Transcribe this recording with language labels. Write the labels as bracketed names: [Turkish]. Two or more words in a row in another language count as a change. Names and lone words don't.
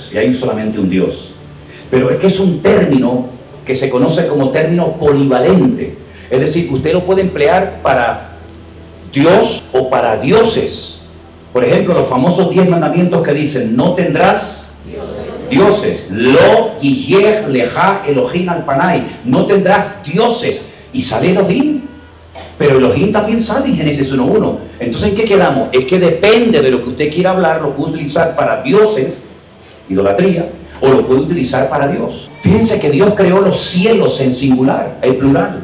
[Spanish] Si hay solamente un Dios. Pero es que es un término que se conoce como término polivalente. Es decir, usted lo puede emplear para Dios o para dioses. Por ejemplo, los famosos 10 mandamientos que dicen, no tendrás dioses. [Hebrew] לא יהיה לך אלוהים על פני. [Spanish] No tendrás dioses. Y sale Elohim. Pero Elohim también sale en Génesis 1.1. Entonces, ¿en qué quedamos? Es que depende de lo que usted quiera hablar, lo puede utilizar para dioses, idolatría, o lo puede utilizar para Dios. Fíjense que Dios creó los cielos en singular, en plural.